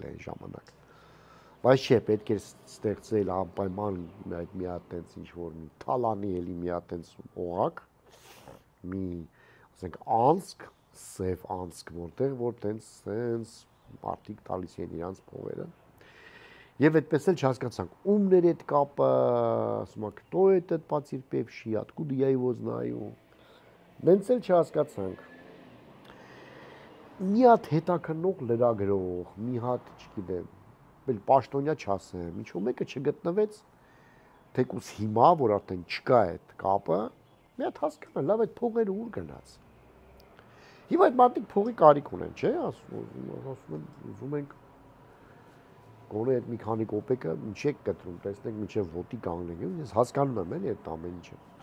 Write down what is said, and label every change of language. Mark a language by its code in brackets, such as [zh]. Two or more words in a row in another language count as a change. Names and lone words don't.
[hy] այն ժամանակ։ Բայց չէ, պետք է ստեղծել անպայման այդ մի հատ տենց ինչ-որ մի թալանի էլի մի հատ տենց օղակ, մի ասենք անցք, սև անցք, որտեղ որ տենց մարդիկ տալիս են իրանց փողերը։ Եվ այդպես էլ չհասկացանք, ումն էր այդ կապը, ասում ա, [ru] кто этот потерпевший, откуда я его знаю։ [hy] Դենց էլ չհասկացանք։ Մի հատ հետաքննող լրագրող, մի հատ, չգիտեմ, բել պաշտոնյա չասեմ, ինչու մեկը չգտնվեց, թեկուզ հիմա, որ արդեն չկա այդ կապը, մի հատ հասկանա, լավ այդ փողերը ուր գնաց։ Հիմա այդ մարդիկ փողի կարիք ունեն, չէ՞, ասում են, ուզում ենք գոնե այդ մի քանի կոպեկը ինչ եք կտրում, տեսնենք մինչև ոտի կանգնենք, ես հասկանում եմ էլի այդ ամեն ինչը։